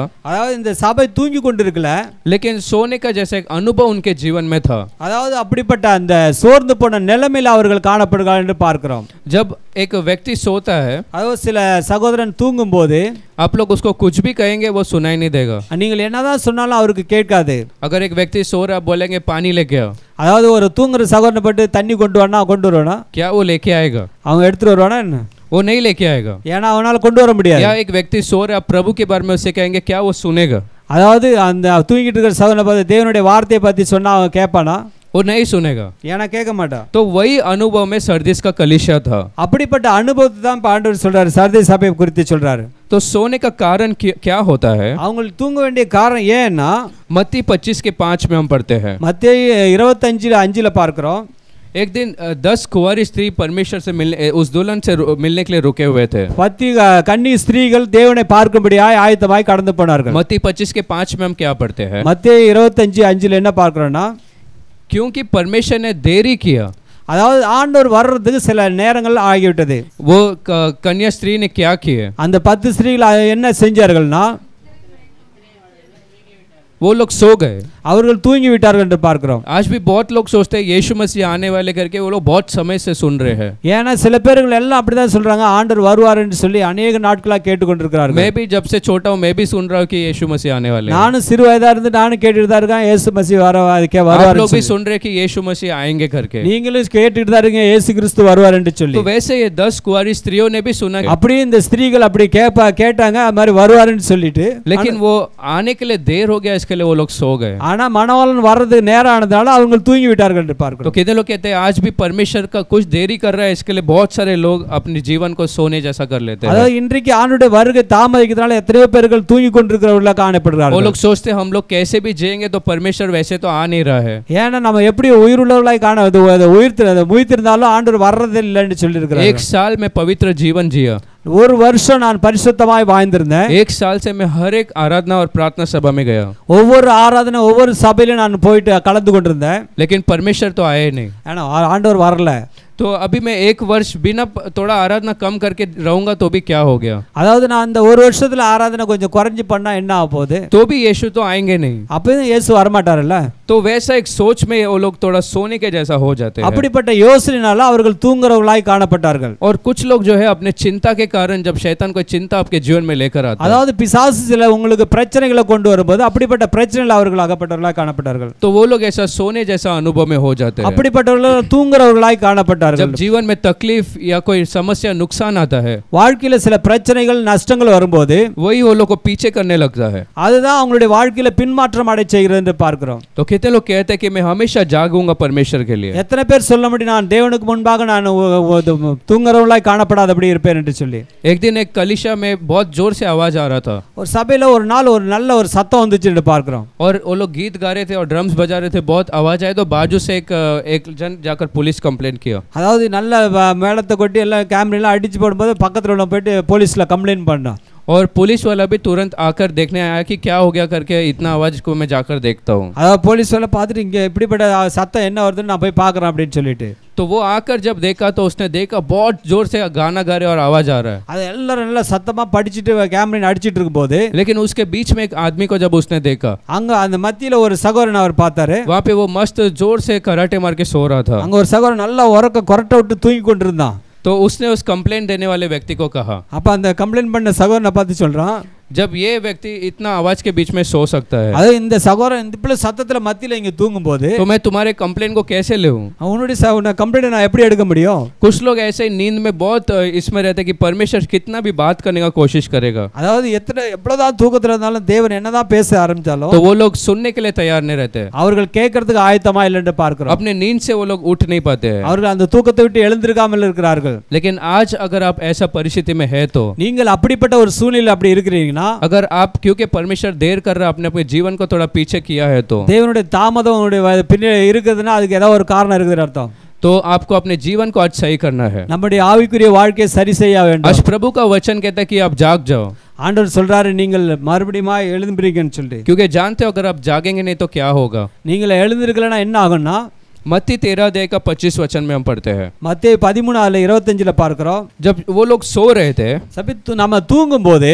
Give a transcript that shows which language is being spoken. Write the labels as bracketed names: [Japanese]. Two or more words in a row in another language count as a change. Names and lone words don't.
[Tamil] அதாவது இந்த சபை தூங்கி கொண்டிருக்கல. [Hindi] लेकिन सोने का जैसा एक अनुभव उनके जीवन में था. [Tamil] அதாவது அப்படிப்பட்ட அந்த சோர்ந்து போன நிலைமையில் அவர்கள் காணப்படுகிறார்கள் என்று பார்க்கிறோம். [Hindi] जब एक व्यक्ति सोता है [Tamil] அதாவது சில சகோதரன் தூங்கும்போது [Hindi] आप लोग उसको कुछ भी कहेंगे वो सुनाई नहीं देगा. [Tamil] நீங்கள் என்னதான் சொன்னாலும் அவருக்கு கேட்காது. [Hindi] अगर एक व्यक्ति सो रहा बोलेंगे पानी लेके आओ [Tamil] அதாவது ஒரு தூங்குற சகோதரனை பட்டு தண்ணி கொண்டு வருவானா [Hindi] क्या वो लेके आएगा? [Tamil] அவன் எடுத்துட்டு வருவானா என்ன? [Hindi] वो नहीं लेके आएगा। [Tamil] ஏன்னா அவனால கொண்டு வர முடியாது। [Hindi] या एक व्यक्ति सो रहा है, आप प्रभु के बारे में उससे कहेंगे, क्या वो सुनेगा? [Tamil] அதாவது அந்த தூங்கிட்டு இருக்கிற சகோதரனை பார்த்து தேவனுடைய வார்த்தையை பத்தி சொன்னா அவன் கேட்பானா? [Hindi] वो नहीं सुनेगा। [Tamil] ஏன்னா கேட்க மாட்டான்। [Hindi] तो वही अनुभव में सरदीस का कलीसिया था। [Tamil] அப்படிப்பட்ட அனுபவத்தை தான் ஆண்டவர் சொல்றாரு, சர்தீஸ் சபையை குறித்து சொல்றாரு। [Hindi] तो सोने का कारण क्या होता है? [Tamil] அவங்க தூங்க வேண்டிய காரணம் ஏன்னா [Hindi] मत्ती 25 के 5 में हम पढ़ते हैं। [Tamil] மத்தேயு 25:5 பார்க்கிறோம்। [Hindi] एक दिन 10 कुंवारी स्त्री परमेश्वर से मिलने, उस दुल्हन से मिलने के लिए रुके हुए थे। [Tamil] 10 கன்னி ஸ்திரீகள் தேவனை பார்க்கும்படியாய் ஆயத்தமாய் கடந்து போனார்கள்। [Hindi] मत्ती 25 के 5 में हम क्या पढ़ते हैं? [Tamil] மத்தேயு 25:5 என்ன பார்க்கிறோம்னா, [Hindi] क्योंकि परमेश्वर ने देरी किया। [Tamil] அதாவது ஆண்டவர் வர்றதுக்கு சில நேரங்கள் ஆகிவிட்டது। [Hindi] वो कन्या स्त्री ने क्या किया? [Tamil] அந்த 10 ஸ்திரீகள் என்ன செஞ்சார்கள்னா, [Hindi] वो लोग सो गए, [Tamil] அவர்கள் தூங்கி விட்டார்கள் என்று பார்க்கிறோம்। [Hindi] आज भी बहुत लोग सोचते हैं यीशु मसीह आने वाले करके, वो लोग बहुत समय से सुन रहे हैं। [Tamil] ஏன்னா சில பேர்கள் எல்லாம் அப்படிதான் சொல்றாங்க, ஆண்டவர் வருவார் என்று சொல்லி अनेक நாட்களா கேட்டுக்கொண்டிருக்கிறார்கள்। [Hindi] मैं भी जब से छोटा हूं मैं भी सुन रहा हूं कि यीशु मसीह आने वाले हैं। [Tamil] நானும் சிறு வயதா இருந்து நானும் கேட்டுட்டு தான் இருக்கேன், இயேசு மசீஹ் வருவார்। [Hindi] आप लोग भी सुन रहे हैं कि यीशु मसीह आएंगे करके, [Tamil] நீங்களும் கேட்டுட்டு தான் இருக்கீங்க இயேசு கிறிஸ்து வருவார் என்று சொல்லி। [Hindi] तो वैसे ये 10 कुंवारी स्त्रियों ने भी सुना, [Tamil] அப்படியே இந்த ஸ்திரீகள் அப்படி கேட்டாங்க அது மாதிரி வருவார்னு சொல்லிட்டு, [Hindi] लेकिन वो आने के लिए देर हो गया, इसके लिए वो लोग सो गए। [Tamil] ஆனா மணவாளன் வர்றதுக்கு நேரம் ஆனதால அவங்க தூங்கி விட்டார்கள் என்று [Hindi] तो [Tamil] பார்க்கிறோம்। [Hindi] कितने लोग कहते हैं आज भी परमेश्वर का कुछ देरी कर रहा है, इसके लिए बहुत सारे लोग अपने जीवन को सोने जैसा कर लेते हैं। [Tamil] அதாவது இன்றைக்கு ஆண்டவருடைய வருகை தாமதிக்கிறதால எத்தனையோ பேர்கள் தூங்கி கொண்டிருக்கிறவர்களா [Hindi] वो [Tamil] காணப்படுகிறார்கள்। [Hindi] लोग सोचते हैं हम लोग कैसे भी जिएंगे तो परमेश्वर वैसे तो आ नहीं रहा है। [Tamil] ஏன்னா நம்ம எப்படி உயிருள்ளவர்களாய் உயிர்த்திருந்தாலும் ஆண்டவர் வர்றது இல்லைன்னு சொல்லி இருக்கிறார்। [Hindi] एक साल में पवित्र जीवन जिया, [Tamil] ஒரு வருஷம் நான் பரிசுத்தமாய் வாழ்ந்திருந்தேன்। [Hindi] एक साल से मैं हर एक आराधना और प्रार्थना सभा में गया, [Tamil] ஒவ்வொரு ஆராதனை ஒவ்வொரு சபையில நான் போயிட்டு கலந்து கொண்டிருந்தேன்। [Hindi] लेकिन परमेश्वर तो आए नहीं। [Tamil] ஆனா ஆண்டவர் வரல। [Hindi] तो अभी मैं एक वर्ष बिना थोड़ा आराधना कम करके रहूंगा तो भी क्या हो गया? [Tamil] அதாவது நான் அந்த ஒரு வருஷத்துல ஆராதனை கொஞ்சம் குறைஞ்சு பண்ணா என்ன ஆக போகுது? [Hindi] तो भी यीशु तो आएंगे नहीं। [Tamil] அப்பவும் இயேசு வர மாட்டாரல்ல। [Hindi] तो वैसा एक सोच में वो लोग थोड़ा सोने के जैसा हो जाते हैं। [Tamil] அப்படிப்பட்ட யோசனையால அவர்கள் தூங்குறவர்களாய் காணப்பட்டார்கள்। [Hindi] और कुछ लोग जो है अपने चिंता के कारण, जब शैतान कोई चिंता आपके जीवन में लेकर आता है, [Tamil] அதாவது பிசாசு சில உங்களுக்கு பிரச்சனைகளை கொண்டு வரும்போது அப்படிப்பட்ட பிரச்சனைகள் அவர்கள் அகப்பட்டவர்களாய் காணப்பட்டார்கள்। [Hindi] तो वो लोग ऐसा सोने जैसा अनुभव में हो जाते हैं। [Tamil] அப்படிப்பட்டவர்கள் தூங்குறவர்களாய் காணப்பட்டார்கள்। [Hindi] जब जीवन में तकलीफ या कोई समस्या नुकसान आता है, [Tamil] வாழ்க்கையில சில பிரச்சனைகள் நஷ்டங்கள் வரும்போது [Hindi] वही वो लोग को पीछे करने लगता है। [Tamil] அதுதான் அவங்களுடைய வாழ்க்கையில பின்மாற்றம் அடைய செய்கிறது என்று பார்க்கிறோம்। [Hindi] तो कितने लोग कहते हैं कि मैं हमेशा जागूंगा परमेश्वर के लिए। [Tamil] எத்தனை பேர் சொல்ல முடியும் நான் தேவனுக்கு முன்பாக நான் தூங்குறவர்களாய் காணப்படாதபடி இருப்பேன் என்று சொல்லி? [Hindi] एक दिन एक कलीसिया में बहुत जोर से आवाज आ रहा था, [Tamil] ஒரு சபையில ஒரு நாள் ஒரு நல்ல ஒரு சத்தம் வந்துச்சு என்று பார்க்கிறோம்। [Hindi] और वो लोग गीत गा रहे थे और ड्रम्स बजा रहे थे, बहुत आवाज आई तो बाजू से एक जन जाकर [English] police complaint [Hindi] किया। [Tamil] அதாவது நல்ல மேளத்தை கொட்டி எல்லாம் கேமரெல்லாம் அடிச்சு போடும்போது பக்கத்துல உள்ள போயிட்டு போலீஸ்ல கம்ப்ளைண்ட் பண்ணான்। [Hindi] और पुलिस वाला भी तुरंत आकर देखने आया कि क्या हो गया करके, इतना आवाज को मैं जाकर देखता हूँ। [Tamil] அதாவது போலீஸ் वाला பார்த்துட்டு இங்க இப்படிப்பட்ட சத்தம் என்ன வருதுன்னு நான் போய் பார்க்கறேன் அப்படின்னு சொல்லிட்டு, [Hindi] तो वो आकर जब देखा तो उसने देखा बहुत जोर से गाना गा रहे और आवाज आ रहा है। [Tamil] அது எல்லாரும் நல்லா சத்தமா படிச்சிட்டு கேமரா அடிச்சிட்டு இருக்கும்போது, [Hindi] लेकिन उसके बीच में एक आदमी को जब उसने देखा, [Tamil] அங்க அந்த மத்தியில ஒரு சகோதரன் அவர் பார்த்தாரு। [Hindi] वहाँ पे वो मस्त जोर से कराटे मार के सो रहा था। [Tamil] அங்க ஒரு சகோதரன் நல்லா கொரட்டை விட்டு தூங்கி கொண்டிருந்தான்। [Hindi] तो उसने उस कंप्लेंट देने वाले व्यक्ति को कहा, [Tamil] அப்ப அந்த கம்ப்ளைண்ட் பண்ண சகோதரனை பார்த்து சொல்றான், [Hindi] जब ये व्यक्ति इतना आवाज के बीच में सो सकता है, [Tamil] அது இந்த சகோதரன் இந்த சத்தத்துல மத்தியில இங்க தூங்கும்போது [Hindi] तो मैं तुम्हारे कंप्लेंट को कैसे लूं? [Tamil] அவனுடைய கம்ப்ளைண்ட் நான் எப்படி எடுக்க முடியும்? [Hindi] कुछ लोग ऐसे ही नींद में बहुत इसमें रहते कि परमेश्वर कितना भी बात करने का कोशिश करेगा, [Tamil] அதாவது எவ்வளவுதான் தூக்கத்துல இருந்தாலும் தேவன் என்னதான் பேச ஆரம்பிச்சாலும் [Hindi] तो वो लोग सुनने के लिए तैयार नहीं रहते। [Tamil] அவர்கள் கேட்கறதுக்கு ஆயத்தமா இல்லைன்னு பார்க்கிறோம்। [Hindi] अपने नींद से वो लोग उठ नहीं पाते हैं। [Tamil] அவர்கள் அந்த தூக்கத்தை விட்டு எழுந்திருக்காமல் இருக்கிறார்கள்। [Hindi] लेकिन आज अगर आप ऐसा परिस्थिति में है, तो [Tamil] நீங்கள் அப்படிப்பட்ட ஒரு சூழ்நிலை அப்படி இருக்கிறீங்கன்னா, [Hindi] अगर आप क्योंकि परमेश्वर देर कर रहा है, अपने जीवन को थोड़ा पीछे किया है, तो [Tamil] தேவனுடைய தாமதம் உங்களுடைய பின்னாடி இருக்குதுன்னா அதுக்கு ஏதோ ஒரு காரணம் இருக்குதுன்னு அர்த்தம்। [Hindi] तो आपको अपने जीवन को आज सही करना है। [Tamil] நம்முடைய ஆவிக்குரிய வாழ்க்கையை சரி செய்ய வேண்டும்। [Hindi] आज प्रभु का वचन कहता है कि आप जाग जाओ। [Tamil] ஆண்டவர் சொல்றாரு நீங்கள் மறுபடியும் எழுந்திருக்கீங்கன்னு சொல்லி, [Hindi] क्योंकि जानते हो अगर आप जागेंगे नहीं तो क्या होगा? [Tamil] நீங்கள் எழுந்திருக்கலன்னா என்ன ஆகும்னா, [Hindi] मत्ती 13 अध्याय का 25 वचन में हम पढ़ते हैं, [Tamil] மத்தேயு 13:25 பார்க்கிறோம், [Hindi] जब वो लोग सो रहे थे, [Tamil] நம்ம தூங்கும் போது